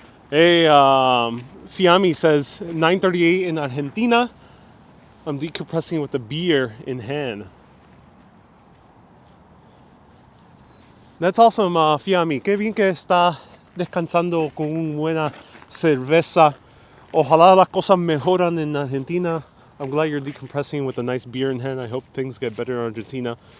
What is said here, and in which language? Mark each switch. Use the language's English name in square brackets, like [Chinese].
[English] Hey, Fiammi says 9:38 in Argentina. I'm decompressing with a beer in hand. That's awesome, Fiammi. [Spanish] Qué bien que está descansando con una buena cerveza. Ojalá las cosas mejoran en Argentina. [English] I'm glad you're decompressing with a nice beer in hand. I hope things get better in Argentina.